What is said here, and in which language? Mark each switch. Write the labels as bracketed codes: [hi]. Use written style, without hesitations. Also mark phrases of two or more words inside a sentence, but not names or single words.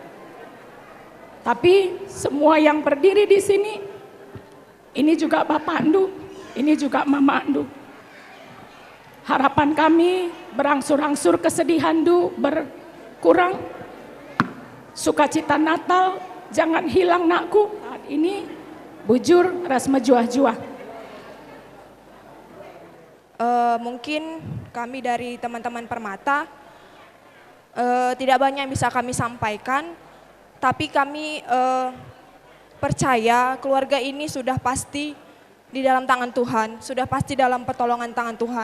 [id] Tapi semua yang berdiri di sini, ini juga Bapak Ndu, ini juga Mama Ndu. Harapan kami berangsur-angsur kesedihan Ndu berkurang. Sukacita Natal jangan hilang nakku. Saat ini [btx] bujur ras mejuah-juah. [id] Mungkin kami dari teman-teman Permata tidak banyak yang bisa kami sampaikan, tapi kami percaya keluarga ini sudah pasti di dalam tangan Tuhan, sudah pasti dalam pertolongan tangan Tuhan.